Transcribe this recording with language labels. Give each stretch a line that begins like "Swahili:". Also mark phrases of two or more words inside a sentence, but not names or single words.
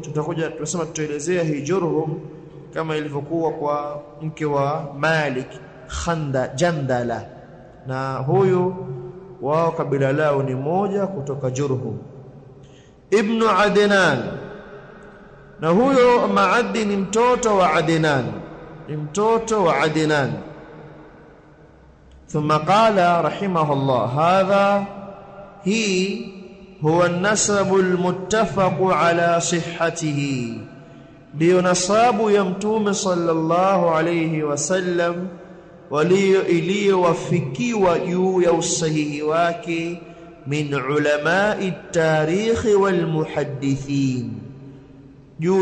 Swahili: Tutakuja tunasema tutaelezea hii Jurhum kama ilivyokuwa kwa mke wa Malik Jandala, na huyu wao kabila lao ni moja kutoka Jurhum. Ibn Adnan, na huyo Ma'addi ni mtoto wa Adnan, ni mtoto wa Adnan.
Arabic: ثم قال رحمه الله هذا هي هو النسب المتفق على صحته،
Swahili: ndio nasabu ya Mtume
Arabic: صلى الله عليه وسلم
Swahili: iliyowafikiwa juu ya usahihi wake,
Arabic: من علماء التاريخ والمحدثين,
Swahili: juu